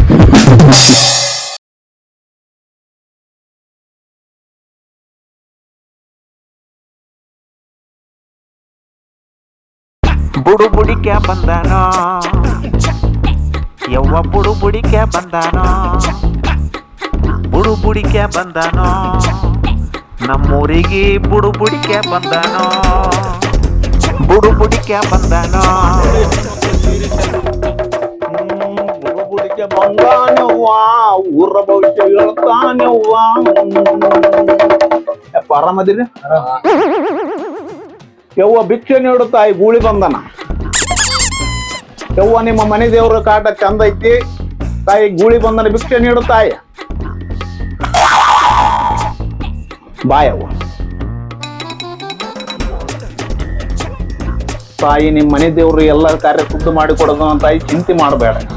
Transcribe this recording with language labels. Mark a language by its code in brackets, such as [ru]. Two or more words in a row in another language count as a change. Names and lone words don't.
[kn] ಬುಡು ಬುಡಿಕೆ ಬಂದಾನೋ ಯವ್ವ ಬುಡು ಬುಡಿಕೆ ಬಂದಾನೋ ಬುಡು ಬುಡಿಕೆ ಬಂದಾನೋ ನಮ್ಮೂರಿಗೆ ಬುಡು ಬುಡಿಕೆ ಬಂದಾನೋ ಬುಡು ಬುಡಿಕೆ ಬಂದಾನೋ ಬುಡು ಬುಡಿಕೆ ಬಂದಾನವ್ವ ಊರ ಭವಿಷ್ಯ ಹೇಳ್ತಾನವ್ವ. ಆರಾಮದಿರಿ? ಯವ್ವ ಭಿಕ್ಷೆ ನೀಡು ತಾಯಿ ಗೂಳಿ ಬಂದನ. ಯವ್ವ ನಿಮ್ಮ ಮನೆ ದೇವ್ರ ಕಾಟ ಚಂದ ಐತಿ ತಾಯಿ ಗೂಳಿ ಬಂದನ ಭಿಕ್ಷೆ ನೀಡು ತಾಯಿ. ಬಾಯವ್ವ ತಾಯಿ ನಿಮ್ಮ ಮನೆ ದೇವ್ರು ಎಲ್ಲರ ಕಾರ್ಯ ಶುದ್ಧ ಮಾಡಿ ಕೊಡೋದು ತಾಯಿ ಚಿಂತೆ ಮಾಡಬೇಡ.